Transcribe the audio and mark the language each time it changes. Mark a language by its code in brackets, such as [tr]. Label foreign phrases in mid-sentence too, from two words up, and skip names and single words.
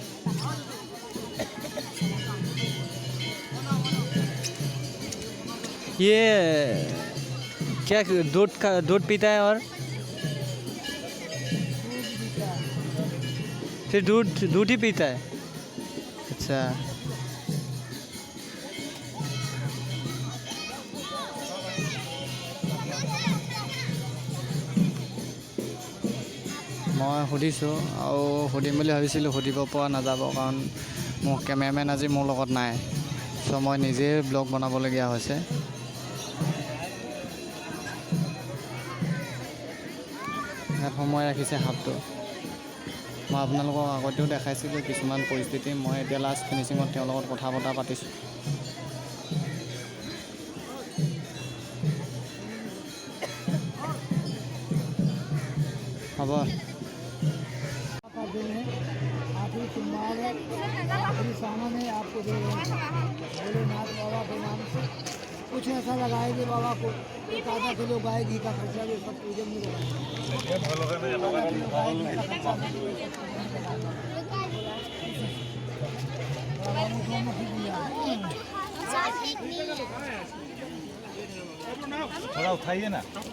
[hi] बहुत बार आया। ये क्या दूध पीता है और फिर दूध ही पीता है। [as] अच्छा মই সুধিছোঁ আৰু সুধিম বুলি ভাবিছিলোঁ, সুধিব পৰা নাযাব কাৰণ মোৰ কেমেৰামেন আজি মোৰ লগত নাই, চ' মই নিজে ব্লগ বনাবলগীয়া হৈছে। ইয়াত সময় ৰাখিছে সাপটো। মই আপোনালোকক আগতেও দেখাইছিলোঁ কিছুমান পৰিস্থিতি। মই এতিয়া লাষ্ট ফিনিচিঙত তেওঁৰ লগত কথা বতৰা পাতিছোঁ। হ'ব। [hi] आखिरी सोमवार है, आखिरी सावन है, आपको दे रहे हैं भोलेनाथ बाबा के नाम से। कुछ ऐसा लगाएंगे बाबा को, 1 किलो गाय घी का खर्चा भी सब पूजन में थोड़ा उठाइए ना।